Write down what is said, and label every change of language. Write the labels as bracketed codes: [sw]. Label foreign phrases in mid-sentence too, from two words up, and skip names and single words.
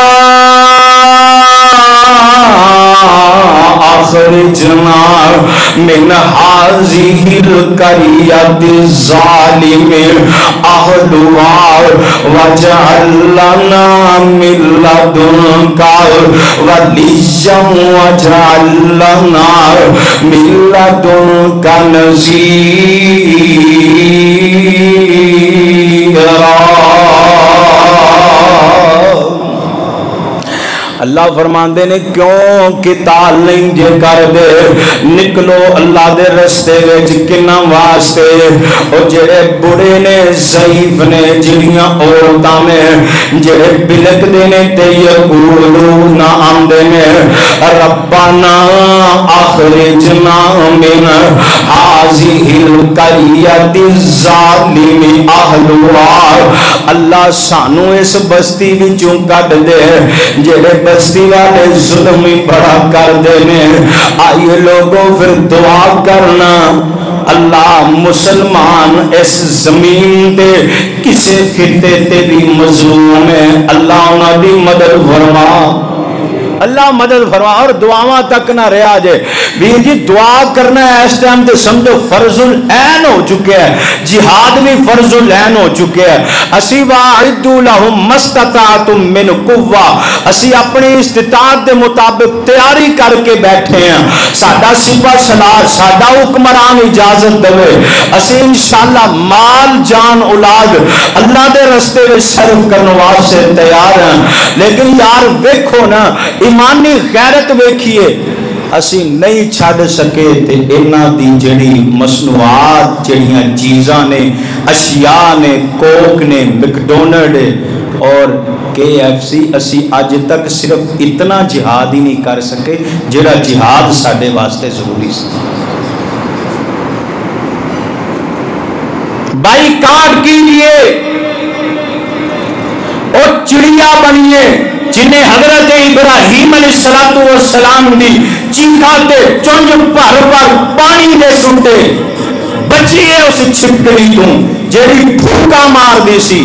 [ar] أخرجنا من هذه القرية الظالم أهلها واجعل لنا من لدنك وليا واجعل لنا من لدنك [pa] نصيرا اللہ فرماندے نے کیوں قتال نہیں جے کر دے نکلو اللہ دے رستے وچ کنا واسطے او جڑے بڑے نے ضعیف نے جڑیاں عورتاں نے جڑے بلک دے نے تے یقولون آندے نے [ar] ربنا اخرجنا من هذه القرية الظالم اهلها [pa] اللہ سانو اس بستی وچوں کڈ دے جڑے بستی والے ظلم ہی بڑا کر دینے آئیے لوگوں پھر دعا کرنا اللہ مسلمان اس زمین دے کسے خطے تے بھی مظلوم ہے اللہ انہاں دی مدد فرما اللہ مدد فرما اور دعاواں تک نہ رہا جائے ویر جی دعا کرنا ہے اس ٹائم تے سمجھو فرض العین ہو چکے ہیں جہاد بھی فرض العین ہو چکے ہیں اسی [ar] وَاعِدُّوا لَهُمْ مَا اسْتَطَعْتُم مِّن [pa] قُوَّةٍ اسی اپنی استطاعت دے مطابق تیاری کر کے بیٹھے ہیں ساڈا سپہ سالار ساڈا حکمران اجازت دے اسی انشاءاللہ مال جان اولاد اللہ دے رستے میں صرف کرنے واسطے تیار ہیں لیکن یار ویکھو نا ایمانی غیرت ویکھیے اسی نہیں چھڑ سکے تے انہاں دی جڑی مصنوعات جڑیاں چیزاں نے اشیاء نے کوک نے میکڈونلڈ اور KFC اسی آج تک صرف اتنا جہاد ہی نہیں کر سکے جڑا جہاد ساڈے واسطے ضروری سی بائیکاٹ کیجئے وہ چڑیا بنیے جنہیں حضرت ابراہیم علیہ السلام دی چیخا تے چونج پر پانی دے سٹے بچیے اس چھپکلی تو جیڑی پھوکا مار دی سی.